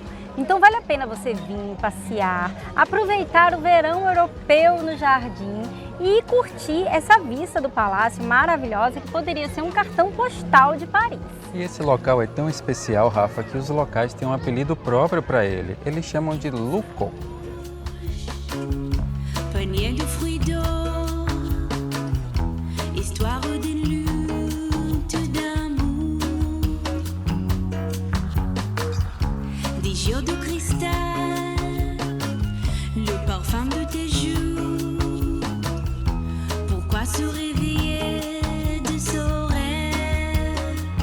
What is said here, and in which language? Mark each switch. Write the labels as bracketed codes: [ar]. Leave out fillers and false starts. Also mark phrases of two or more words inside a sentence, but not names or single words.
[pt] Então vale a pena você vir passear, aproveitar o verão europeu no jardim e curtir essa vista do palácio maravilhosa que poderia ser um cartão postal de Paris. E esse local é tão especial, Rafa, que os locais têm um apelido próprio para ele. Eles chamam de Louco. [fr] Panier de fruits d'or, histoire de lutte d'amour, des jours de cristal, le parfum de tes joues, pourquoi se réveiller de ce rêve,